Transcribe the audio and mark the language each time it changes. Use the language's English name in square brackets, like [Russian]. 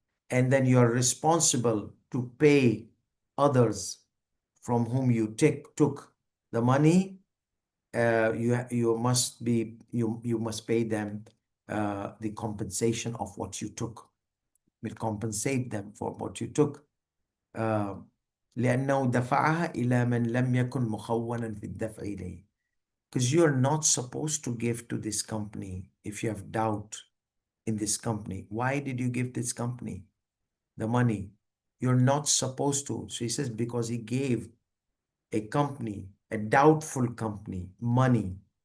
[English] And then you are responsible to pay others from whom you took the money. You must pay them the compensation of what you took. Will compensate them for what you took. [Arabic] لأنه دفعها إلى من لم يكن مخونا في الدفع إليه. [English] Because you're not supposed to give to this company if you have doubt in this company. Why did you give this company the money? You're not supposed to. So he says, because he gave a company, a doubtful company, money.